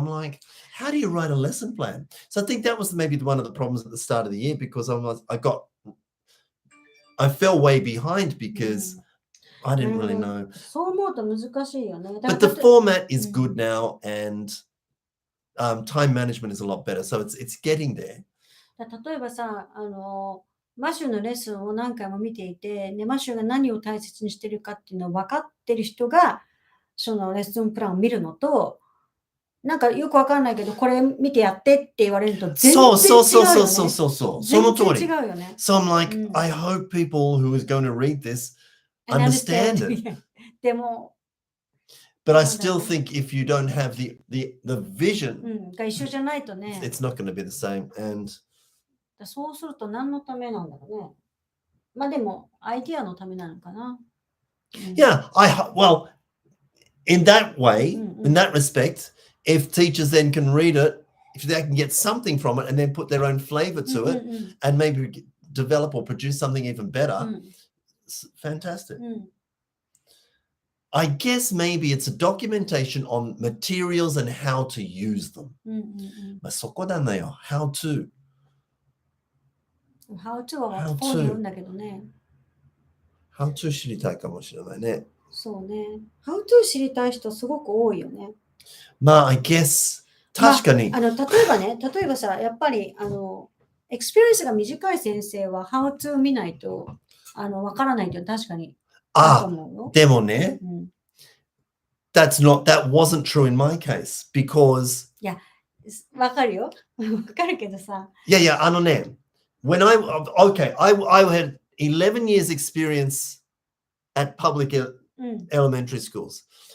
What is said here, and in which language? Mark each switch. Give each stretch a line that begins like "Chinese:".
English: I'm like, how do you write a lesson plan? So I think that was maybe one of the problems at the start of the year because I fell way behind because I didn't really know. But the format is good now and time management is a lot better. So it's getting there.
Japanese: 例えばさ、マシューのレッスンを何回も見ていて、マシューが何を大切にしてるかっていうのを分かってる人が、そのレッスンプランを見るのと、なんかよくわかんないけど、これ見てやってって言われると全然違うよね。そう。その通り。全然違うよね。
English: So I'm like, I hope people who is going to read this understand it.
Japanese: でも、
English: But I still think if you don't have the vision,
Japanese: が一緒じゃないとね。
English: It's not going to be the same. And
Japanese: そうすると何のためなんだろうね。まあでも、アイディアのためなのかな。
English: Yeah, well, in that way, in that respect, if teachers then can read it, if they can get something from it and then put their own flavor to it and maybe develop or produce something even better, it's fantastic. I guess maybe it's a documentation on materials and how to use them.
Japanese: まあそこだなよ。
English: How to. How to
Japanese: は本によるんだけどね。
English: How to
Japanese: 知りたいかもしれないね。そうね。
English: How to
Japanese: 知りたい人すごく多いよね。まあ、
English: I guess
Japanese: 確かに。例えばさ、やっぱりエクスペリエンスが短い先生は How to 見ないとわからないというのは確かにあると思うよ。でもね、
English: that wasn't true in my case because
Japanese: いや、わかるよ。わかるけどさ。
English: いや、when I had 11 years experience at public elementary schools.